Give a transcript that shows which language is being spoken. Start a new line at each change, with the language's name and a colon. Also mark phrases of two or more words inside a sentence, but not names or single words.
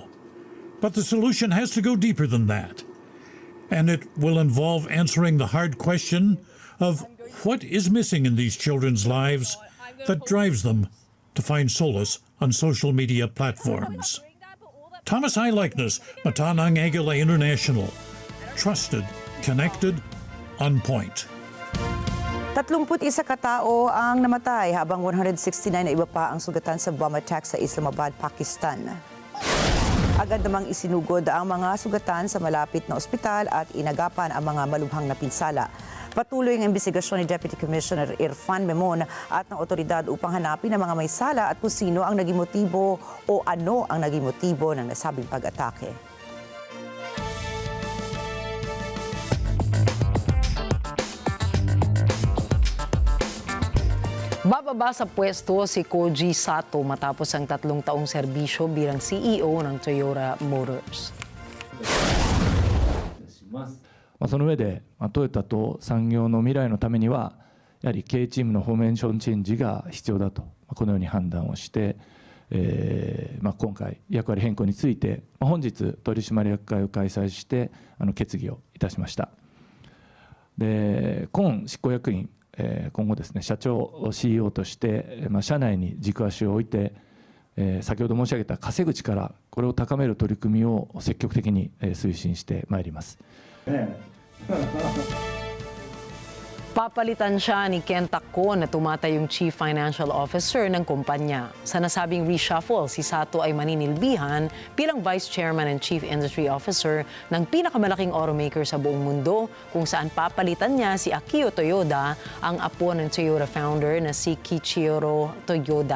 English: But the solution has to go deeper than that. And it will involve answering the hard question of what is missing in these children's lives that drives them to find solace on social media platforms. Thomas I. Likeness, Matanang Agila International. Trusted, connected, on point.
Filipino: 31 katao ang namatay habang 169 na iba pa ang sugatan sa
English: bomb attack
Filipino: sa Islamabad, Pakistan. Agad namang isinugod ang mga sugatan sa malapit na ospital at inagapan ang mga malubhang na pinsala. Patuloy ang investigasyon ni Deputy Commissioner Irfan Memon at ng otoridad upang hanapin ang mga may sala at kung sino ang naging motibo o ano ang naging motibo ng nasabing pag-atake. Bababa sa pwesto si Koji Sato matapos ang 3 taong serbisyo bilang CEO ng Toyota Motors.
Japanese: その上でトヨタと産業の未来のためにはやはり経営チームのフォーメーションチェンジが必要だとこのように判断をして、今回役割変更について本日取締役会を開催して決議をいたしました。で今執行役員今後ですね、社長 CEO として、社内に軸足を置いて、先ほど申し上げた稼ぐ力、これを高める取り組みを積極的に推進してまいります。
Filipino: Papalitan siya ni Ken Takko na tumatayong
English: Chief Financial Officer
Filipino: ng kumpanya. Sa nasabing reshuffle, si Sato ay maninilbihan bilang
English: Vice Chairman and Chief Industry Officer
Filipino: ng pinakamalaking automaker sa buong mundo, kung saan papalitan niya si Akio Toyoda, ang apo ng Toyota founder na si Kiichiro Toyoda.